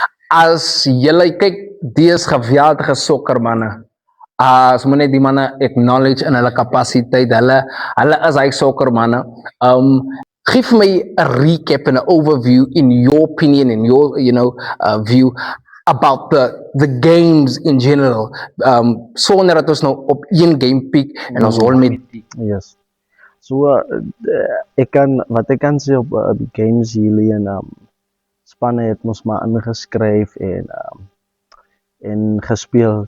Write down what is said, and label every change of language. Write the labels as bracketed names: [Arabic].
[Afrikaans] As julle kyk, die is geweldige sokkermanne, as moet net die manne acknowledge in hulle kapasiteit, hulle is hy sokkermanne. [English] Give me a recap and an overview in your opinion, in your, you know, view about the games in general. [Afrikaans] Sonder dat ons nou op een game pick en ons hol met [English] Yes. [Afrikaans] So wat ek kan sê op die games hierdie, en spanne het ons maar ingeskryf en gespeel.